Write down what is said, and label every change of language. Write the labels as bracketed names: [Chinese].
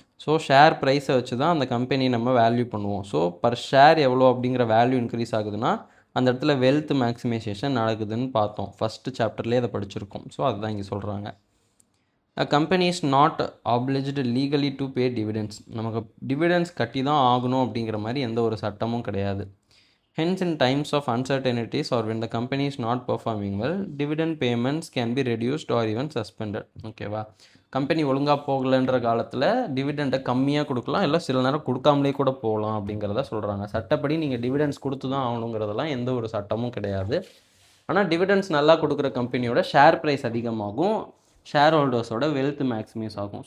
[Tamil] So share ப்ரைஸை வச்சு தான் அந்த கம்பெனி நம்ம வேல்யூ பண்ணுவோம். ஸோ பர் ஷேர் எவ்வளோ அப்படிங்கிற வேல்யூ இன்க்ரீஸ் ஆகுதுன்னா அந்த இடத்துல வெல்த் மேக்ஸிமைசேஷன் நடக்குதுன்னு பார்த்தோம், ஃபஸ்ட்டு சாப்டர்லேயே அதை படிச்சிருக்கோம். ஸோ அதுதான் இங்கே சொல்கிறாங்க. [English] A company is not obliged legally to pay dividends. [Tamil] நமக்கு டிவிடெண்ட்ஸ் கட்டி தான் ஆகணும் அப்படிங்கிற மாதிரி எந்த ஒரு சட்டமும் கிடையாது. [English] Hence, in times of uncertainties or when the company is not performing well, dividend payments can be reduced or even suspended. [Tamil] ஓகேவா? கம்பெனி ஒழுங்காக போகலைன்ற காலத்தில் டிவிடெண்டை கம்மியாக கொடுக்கலாம், இல்லை சில நேரம் கொடுக்காமலே கூட போகலாம் அப்படிங்கிறத சொல்கிறாங்க. சட்டப்படி நீங்கள் டிவிடெண்ட்ஸ் கொடுத்து தான் ஆகணுங்கிறதெல்லாம் எந்த ஒரு சட்டமும் கிடையாது. ஆனால் டிவிடெண்ட்ஸ் நல்லா கொடுக்குற கம்பெனியோட ஷேர் ப்ரைஸ் அதிகமாகும், ஷேர் ஹோல்டர்ஸோட வெல்த் மேக்ஸிமைஸ் ஆகும்.